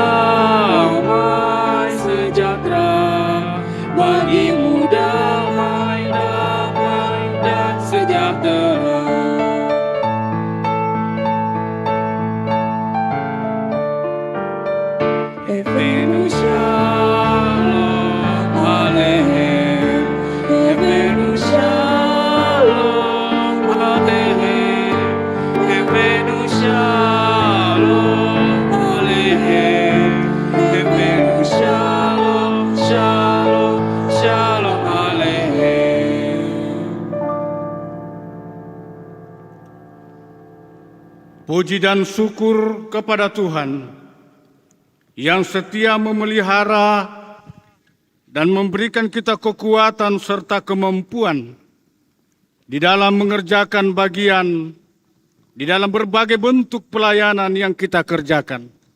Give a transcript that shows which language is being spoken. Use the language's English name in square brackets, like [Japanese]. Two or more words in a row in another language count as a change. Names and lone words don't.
[Indonesian] damai sejahtera, bagimu damai, damai dan sejahtera. [Hebrew] הבאנו שלום עליכם הבאנו שלום עליכם הבאנו שלום עליכם הבאנו שלום שלום שלום עליכם. [Indonesian] Puji dan syukur kepada Tuhan yang setia memelihara dan memberikan kita kekuatan serta kemampuan di dalam mengerjakan bagian di dalam berbagai bentuk pelayanan yang kita kerjakan.